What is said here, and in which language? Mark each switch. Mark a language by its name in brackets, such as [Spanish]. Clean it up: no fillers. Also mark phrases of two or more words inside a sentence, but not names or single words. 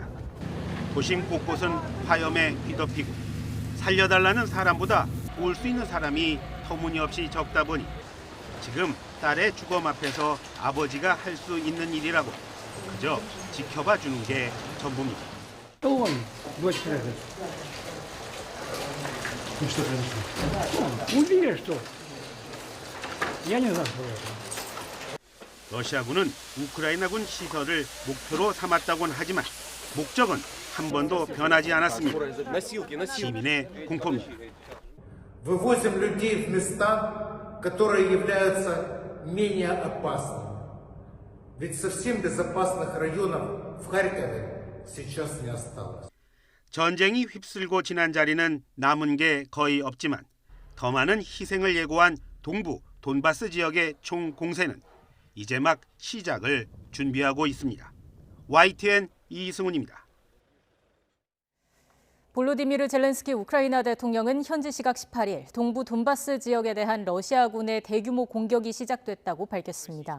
[Korean] 도심 곳곳은 화염에 뒤덮이고 살려달라는 사람보다 올 수 있는 사람이 터무니없이 적다 보니 지금 딸의 주검 앞에서 아버지가 할 수 있는 일이라고 그저 지켜봐 주는 게 전부입니다. [Russian] То он, дочь произошла. Ну что произошло? Убили, что? Я не знаю, что это. [Korean] 러시아군은 우크라이나군 시설을 목표로 삼았다고는 하지만 목적은 한 번도 변하지 않았습니다. 시민의 공포입니다. [Russian] Вывозим людей в места, которые являются менее опасными. Ведь совсем безопасных районов в Харькове сейчас не осталось. [Korean] 전쟁이 휩쓸고 지난 자리는 남은 게 거의 없지만 더 많은 희생을 예고한 동부 돈바스 지역의 총 공세는 이제 막 시작을 준비하고 있습니다. YTN 이승훈입니다. 볼로디미르 젤렌스키 우크라이나 대통령은 현지 시각 18일 동부 돈바스 지역에 대한 러시아군의 대규모 공격이 시작됐다고 밝혔습니다.